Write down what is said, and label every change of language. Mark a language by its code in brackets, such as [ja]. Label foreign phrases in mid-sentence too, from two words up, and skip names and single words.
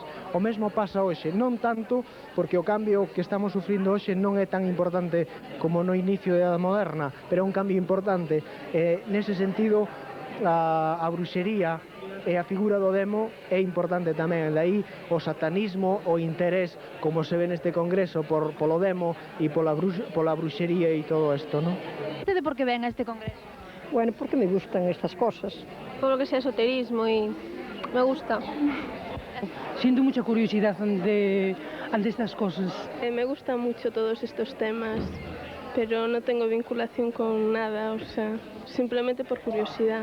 [gl] O mesmo pasa hoxe, non tanto porque o cambio que estamos sufrindo hoxe non é tan importante como no inicio da Edad Moderna, pero é un cambio importante. Nese sentido, a bruxería e a figura do demo é importante tamén. De aí o satanismo, o interés, como se ve neste congreso, polo demo e pola bruxería e todo isto, non? [es] ¿Usted por qué ven a este congreso? Bueno, porque me gustan estas cosas. Todo lo que sea esoterismo y me gusta. Siento mucha curiosidad ante estas cosas. Me gustan mucho todos estos temas, pero no tengo vinculación con nada, o sea, simplemente por curiosidad.